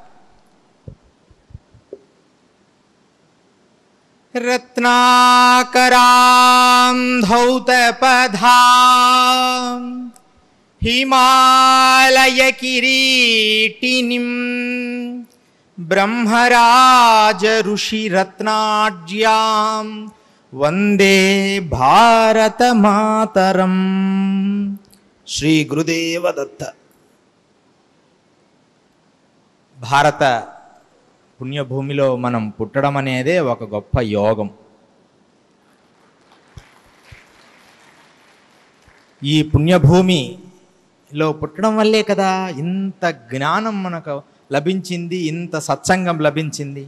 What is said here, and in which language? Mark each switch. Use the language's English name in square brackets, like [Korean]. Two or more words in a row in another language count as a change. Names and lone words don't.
[Sanskrit] रत्नाकरां धौतपदां हिमालय किरीटिनीं ब्रह्मराज ऋषि रत्नाढ्यां वंदे भारत मातरम। श्री गुरुदेव दत्त। [Telugu] భారత పుణ్యభూమిలో మనం పుట్టడం అనేదే ఒక గొప్ప యోగం. ఈ పుణ్యభూమిలో పుట్టడం వల్లే కదా ఇంత జ్ఞానం మనకు లభించింది, ఇంత సత్సంగం లభించింది.